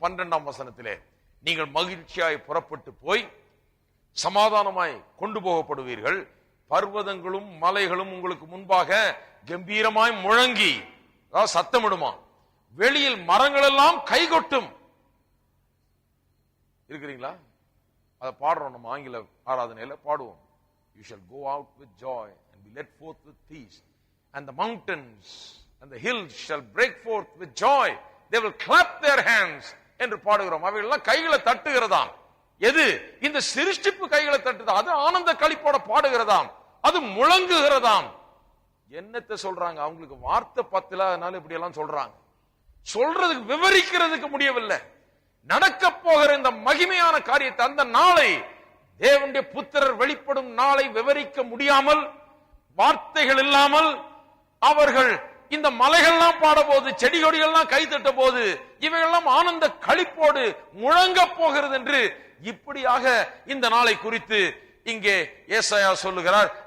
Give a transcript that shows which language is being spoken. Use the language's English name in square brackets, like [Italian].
[Tamil] 12ஆம் வசனத்திலே, நீங்கள் மகிழ்ச்சியாய் புறப்பட்டு போய் சமாதானமாய் கொண்டு போகப்படுவீர்கள், பர்வதங்களும் மலைகளும் உங்களுக்கு முன்பாக கம்பீரமாய் முழங்கி, அதாவது சத்தமிடுமா, வெளியில் மரங்கள் எல்லாம் கைகொட்டும். இருக்கிறீங்களா? அதை பாடுறோம், நம்ம ஆங்கில ஆராதனையில பாடுவோம். [English] You shall go out with joy and be led forth with peace, and the mountains and the hills shall break forth with joy, they will clap their hands [Tamil] என்று பாடுகிறோம். அவைகள் எல்லாம் கைகளை தட்டுகிறதாம். எது? இந்த சிருஷ்டிப்பு கைகளை தட்டுது. அது ஆனந்த களிப்போட பாடுகிறதாம், அது முழங்குகிறதாம். என்னத்தை சொல்றாங்க? அவங்களுக்கு வார்த்தை பத்தல, அதனால இப்படி எல்லாம் சொல்றாங்க. சொல்றதுக்கு விவரிக்கிறதுக்கு முடியவில்லை. நடக்க போகிற இந்த மகிமையான காரியத்தை, அந்த நாளை, தேவனுடைய புத்திரர் வெளிப்படும் நாளை விவரிக்க முடியாமல், வார்த்தைகள் இல்லாமல் அவர்கள் இந்த மலைகள்லாம் பாட போது, செடி கொடிகள்லாம் கை தட்ட போது, இவைகள்லாம் ஆனந்த களிப்போடு முழங்க போகிறது என்று இப்படியாக இந்த நாளை குறித்து இங்கே ஏசாயா சொல்லுகிறார்.